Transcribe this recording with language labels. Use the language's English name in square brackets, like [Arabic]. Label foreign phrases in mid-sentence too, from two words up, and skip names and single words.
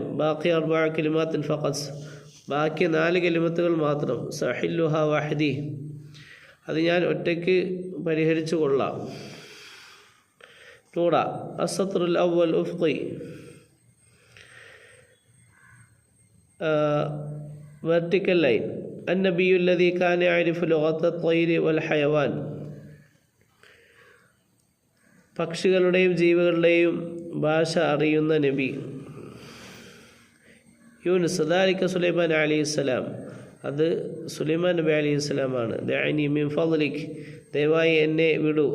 [Arabic] باقي 4 كلمات فقط, [Malayalam] ബാക്കി 4 കലിമത്തുകൾ മാത്രം. [Arabic] سأحله وحدي, [Malayalam] അത് ഞാൻ ഒറ്റയ്ക്ക് പരിഹരിച്ചു കൊള്ളാം. [Arabic] നൂറ: السطر الأول أفقي, [English] vertical line. [Arabic] النبي الذي كان يعرف لغة الطير والحيوان, [Malayalam] പക്ഷികളുടെയും ജീവികളുടെയും ഭാഷ അറിയുന്ന നബി. യൂനുസ്: [Arabic] ذلك سليمان عليه السلام, [Malayalam] അത് സുലൈമാൻ നബി അലൈഹിസ്സലാമാണ്. [Arabic] دعني من فضلك, [Malayalam] ദയവായി എന്നെ വിടൂ.